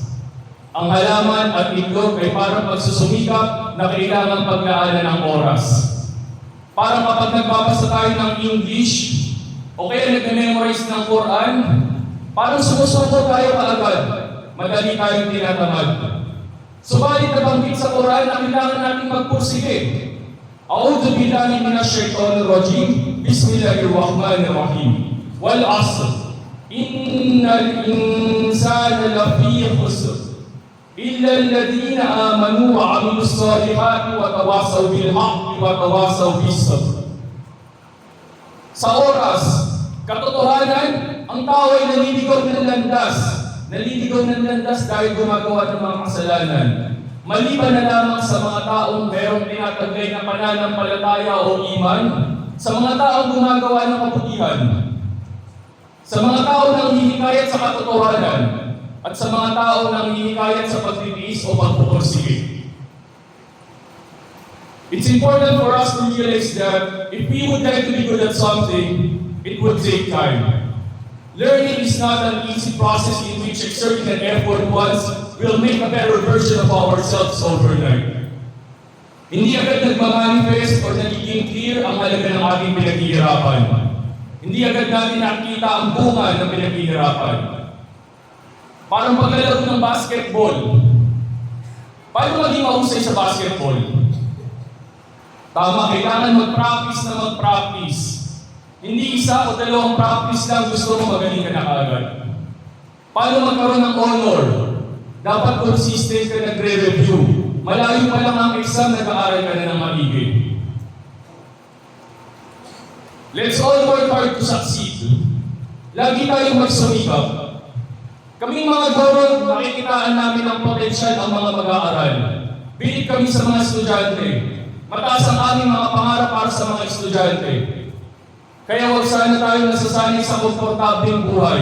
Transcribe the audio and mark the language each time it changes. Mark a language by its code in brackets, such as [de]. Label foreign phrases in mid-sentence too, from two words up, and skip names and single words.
[tl] Ang halaman at itlog ay parang pagsusumikap na kailangang pagdaanan ng oras. Parang kapag nagbabasa tayo ng English o kaya nag-memorize ng Quran, parang sumusuko tayo kaagad. Madali tayong tinatamad. Subalit nabanggit sa Quran na kailangan natin magpursige. [ar] أعوذ بالله من الشيطان الرجيم. بسم الله الرحمن الرحيم. والعصر. إن الإنسان لفي خسر. إلا الذين آمنوا وعملوا الصالحات وتواصوا بالحق وتواصوا بالصبر. [tl] Sa oras, katotohanan, ang tao ay naliligaw ng landas. Naliligaw ng landas dahil gumagawa ng mga kasalanan. Maliban na lamang sa mga taong merong tinataglay na pananampalataya o iman, sa mga taong gumagawa ng kabutihan, sa mga taong nanghihikayat sa katotohanan, at sa mga taong nanghihikayat sa pagtitiis o pagpupursige. [en] It's important for us to realize that if we would like to be good at something, it would take time. Learning is not an easy process in which exerting an effort once will make a better version of ourselves overnight. [tl] Hindi agad nagmamanifest o nagiging clear ang halaga ng ating pinaghihirapan. Hindi agad natin nakikita ang bunga ng pinaghihirapan. Parang paglalaro ng basketball. Paano maging mahusay sa basketball? Tama, kailangan mag-practice na mag-practice. Hindi isa o 2 practice lang gusto mo magaling ka na kaagad. Paano magkaroon ng honor? Dapat consistent ka nagre-review. Malayo pa lang ang exam, nag-aaral ka na ng maigi. [en] Let's all work hard to succeed. [tl] Lagi tayong magsumikap. Kaming mga guro, nakikitaan namin ang potensyal ang mga mag-aaral. Bilit kami sa mga estudyante. Mataas ang aming mga pangarap para sa mga estudyante. Kaya huwag sana tayo nasasanay sa komportableng buhay.